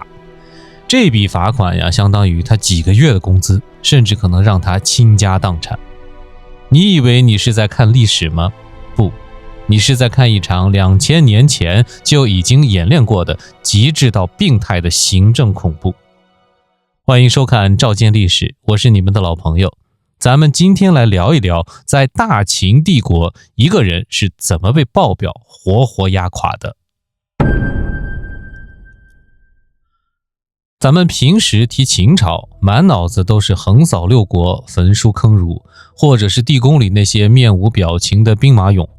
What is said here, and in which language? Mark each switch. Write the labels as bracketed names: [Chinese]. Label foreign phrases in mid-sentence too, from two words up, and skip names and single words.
[Chinese] 這筆罰款呀，相當於他幾個月的工資，甚至可能讓他傾家蕩產。你以為你是在看歷史嗎？不，你是在看一場2000年前就已經演練過的極致到病態的行政恐怖。歡迎收看照見歷史，我是你們的老朋友。咱們今天來聊一聊，在大秦帝國，一個人是怎麼被報表活活壓垮的。咱們平時提秦朝，滿腦子都是橫掃六國、焚書坑儒，或者是地宮裡那些面無表情的兵馬俑。